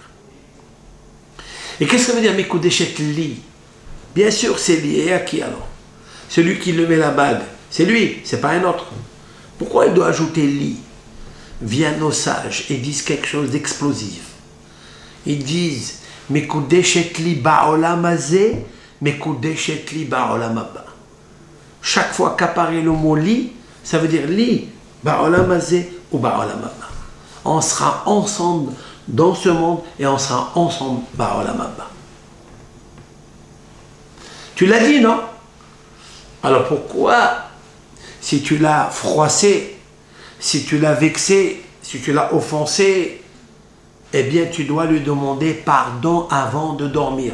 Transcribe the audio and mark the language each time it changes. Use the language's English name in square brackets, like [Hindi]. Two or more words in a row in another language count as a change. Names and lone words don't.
[French] Et qu'est-ce que ça veut dire [Hebrew] Mekudeshet li? [French] Bien sûr, c'est lié. Et à qui alors? Celui qui lui met la bague, c'est lui, c'est pas un autre. Pourquoi il doit ajouter li? Viennent nos sages et disent quelque chose d'explosif. Ils disent [Hebrew] Mekudeshet li ba'olam hazeh, Mekudeshet li ba'olam haba. [French] Chaque fois qu'apparaît le mot li, ça veut dire [Hebrew] li ba'olam hazeh [French] ou [Hebrew] ba'olam haba. [French] On sera ensemble dans ce monde et on sera ensemble [Hebrew] ba'olam haba. [French] Tu l'as dit, non? Alors pourquoi, si tu l'as froissé, si tu l'as vexé, si tu l'as offensé, eh bien tu dois lui demander pardon avant de dormir.